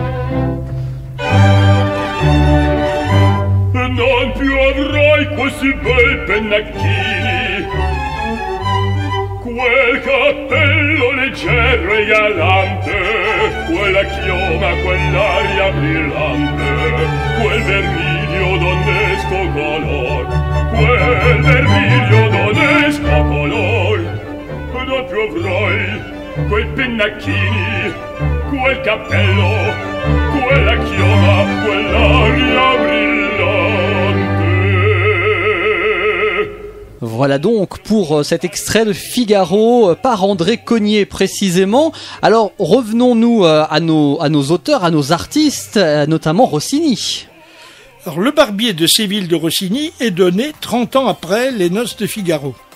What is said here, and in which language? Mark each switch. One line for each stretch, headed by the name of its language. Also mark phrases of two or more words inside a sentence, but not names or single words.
Italian: Non più avrai così bei pennacchini, quel cappello leggero e galante, quella chioma, quell'aria brillante, quel vermiglio donnesco color, quel vermiglio donnesco color. Doppio avrei quei pennacchini, quel cappello, quella chioma, quell'aria brillante.
French: Voilà donc pour cet extrait de Figaro par André Cogniet précisément. Alors revenons-nous à nos auteurs, à nos artistes, notamment Rossini. Alors, le Barbier de Séville de Rossini est donné 30 ans après les Noces de Figaro.